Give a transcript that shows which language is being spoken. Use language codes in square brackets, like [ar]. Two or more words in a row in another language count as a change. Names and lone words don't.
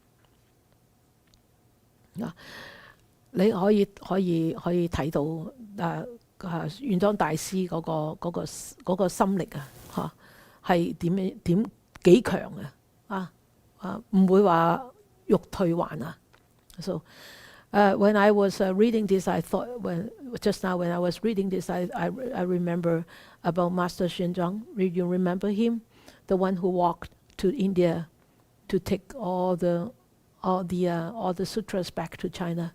[yue] 你可以睇到玄奘大師嗰個心力啊，係點幾強唔會話欲退還啊。 [en] So when I was reading this, I thought just now when I was reading this, I remember about Master Xuanzang. You remember him, the one who walked to India to take all the sutras back to China.